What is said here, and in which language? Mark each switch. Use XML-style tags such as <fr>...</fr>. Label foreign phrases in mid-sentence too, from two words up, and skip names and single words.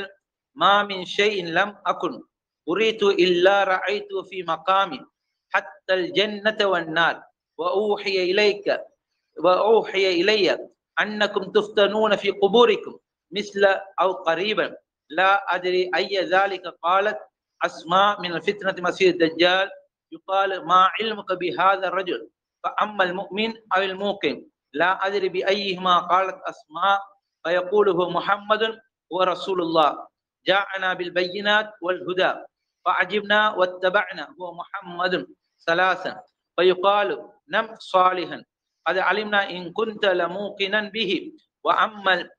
<ar>ما من شيء لم أكن أريد إلا رأيت في مقامي حتى الجنة والنار وأوحي إلي أنكم تفتنون في قبوركم مثل أو قريبا لا أدري أي ذلك قالت أسماء من الفتنة مسيح الدجال يقال ما علمك بهذا الرجل فأما المؤمن أو الموقن لا أدري بأيهما قالت أسماء فيقوله محمد ورسول الله جاءنا بالبينات والهدى فعجبنا واتبعنا هو محمد ثلاثا فيقال نم صالحا قد علمنا إن كنت لموقنا به وأما</ar>